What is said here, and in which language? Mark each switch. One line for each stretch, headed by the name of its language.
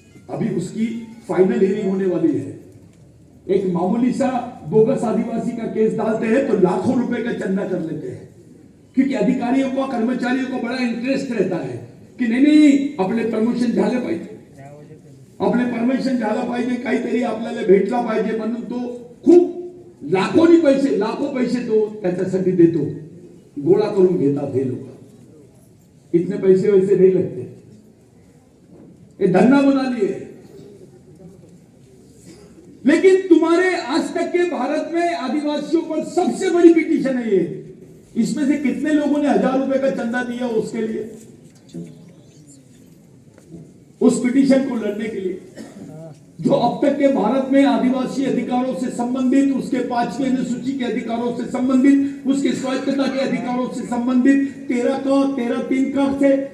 Hindi: अभी उसकी final hearing होने वाली है. एक मामूली सा बोगस आदिवासी का केस डालते हैं तो लाखों रुपए का चंदा कर लेते हैं, क्योंकि अधिकारियों को, कर्मचारियों को बड़ा इंटरेस्ट रहता है कि नहीं अपने प्रमोशन
Marathi: झाले पाहिजे, आपले परमिशन झाला पाहिजे, काहीतरी आपल्याला भेटला पाहिजे म्हणून तो खूप लाखो पैसे तो त्याच्यासाठी देतो, गोळा करून घेतात हे लोक.
Hindi: इतने पैसे वैसे नहीं लगते, ये धंधा बना लिए. लेकिन तुम्हारे आज तक के भारत में आदिवासियों पर सबसे बड़ी पिटीशन है ये. इसमें से कितने लोगों ने 1000 रुपए का चंदा दिया उसके लिए, उस पिटीशन को लड़ने के लिए, जो अब तक के भारत में आदिवासी अधिकारों से संबंधित, उसके 5वें अनुसूची के अधिकारों से संबंधित, उसके स्वायत्तता के अधिकारों से संबंधित, 13(3) का से